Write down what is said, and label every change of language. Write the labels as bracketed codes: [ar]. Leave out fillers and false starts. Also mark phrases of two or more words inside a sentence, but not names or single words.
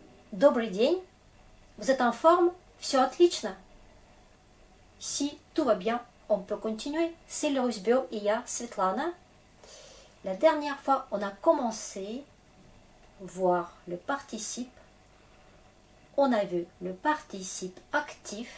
[ru] Добрый день. [fr] Vous êtes en forme? [ru] Все отлично. [fr] Si tout va bien, on peut continuer. C'est le Russe Bio et я, Svetlana. La dernière fois, on a commencé à voir le participe. On a vu le participe actif.